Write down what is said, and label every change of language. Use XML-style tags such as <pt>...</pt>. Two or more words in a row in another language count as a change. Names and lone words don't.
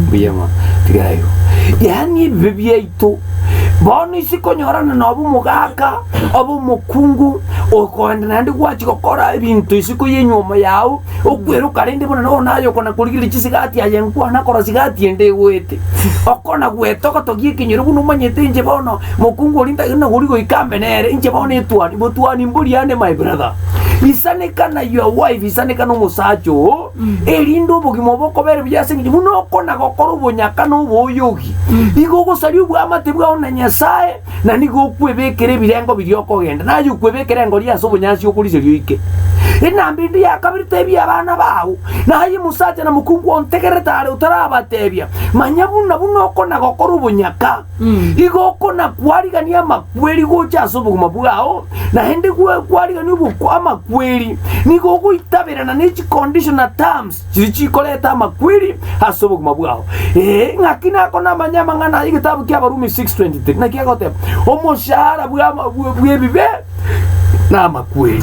<guz>biyama tekarayo yani bibyeito boni sikonyorana nobu mugaka obu mukungu okonda nandi gwachi gokora ibintu isiko yenyoma yawo okwero karinde bona no nayo kona kurigiri chisigati ayenkwa nakora sigati ende gwete okona gwetoko togie kinyoro buno manyete nje bono mukungu olinda ina gurigo ikambe nere nje bono etwani botwani mburi ane</guz> <en>my brother</en> <guz>isane kana</guz> <en>your wife</en> <guz>isane kana musacho elindo bogimo boko bere byasengi buno okona gokora ubunyaka no boyogi igogo sari ubwamate bwa onanyasaye na nigo kwebekere birengo biryoko genda nayo kwebekere ngo lya sobo nyasi okulise lyoike enambindi yakabiri tebia abana bawo naye musacha na mukungu ontegeretare utarabatebia manyabuna bunokona gokora obunyaka igokona kwarigania makweri gocha asubuguma bwao na hende kwarigania obukwama kweri nigo itabirana n'iki</guz> <en>conditional terms</en> <guz>chikoleta makweri asubuguma bwao ngakina kona manyama ngana igitabu kya Barumi 6:23 na kiagote omushahara bwebibe na makweri.</guz>